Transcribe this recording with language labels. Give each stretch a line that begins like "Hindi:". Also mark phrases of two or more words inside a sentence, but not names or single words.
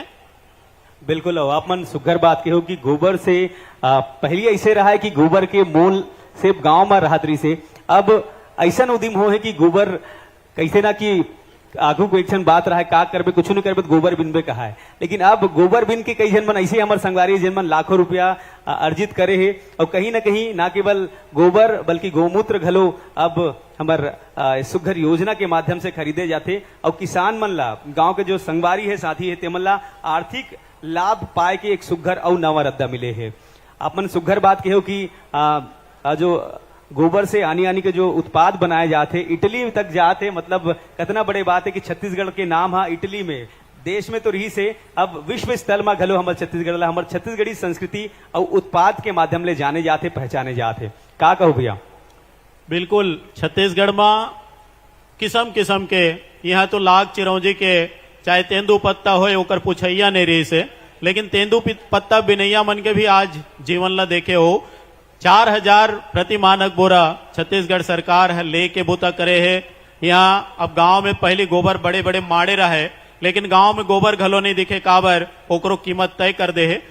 Chhattisgarhi: बिल्कुल आप मन सुघर बात के हो कि गोबर से पहले ऐसे रहा है कि गोबर के मोल से गांव में राहतरी से अब ऐसा उद्यम हो है कि गोबर कैसे ना कि आगू को एक बात रहा है का करबे कुछ नहीं करबे तो गोबर बिनबे कहा है। लेकिन अब गोबर बिन के कई जन मन ऐसे हमारे संगवारी जिन मन लाखों रुपया अर्जित करे है। और कहीं ना कहीं ना केवल गोबर बल्कि गोमूत्र घलो अब हमार सुघर योजना के माध्यम से खरीदे जाते। और किसान मन ला गांव के जो संगवारी है, साथी है, तेमन ला आर्थिक लाभ पाए के एक सुघर और नवा रद्दा मिले है। आप मन सुघर बात के हो कि जो गोबर से आनी आनी के जो उत्पाद बनाए जाते इटली तक जाते, मतलब कितना बड़े बात है कि छत्तीसगढ़ के नाम हा इटली में, देश में तो रही से अब विश्व स्तर में घलो हमारे छत्तीसगढ़ हमारे छत्तीसगढ़ी संस्कृति और उत्पाद के माध्यम ले जाने जाते, पहचाने जाते। का कहो भैया? बिल्कुल, छत्तीसगढ़ में किस्म किस्म के यहाँ तो लाख चिरौंजी के चाहे तेंदू पत्ता हो ओकर पुछैया नहीं रही से, लेकिन तेंदू पत्ता बिनैया मन के भी आज जीवन ला देखे हो 4000 प्रति मानक बोरा छत्तीसगढ़ सरकार है लेके बुता करे है। यहाँ अब गांव में पहले गोबर बड़े बड़े माड़े रहे, लेकिन गांव में गोबर घलो नहीं दिखे, काबर ओकरो कीमत तय कर दे है।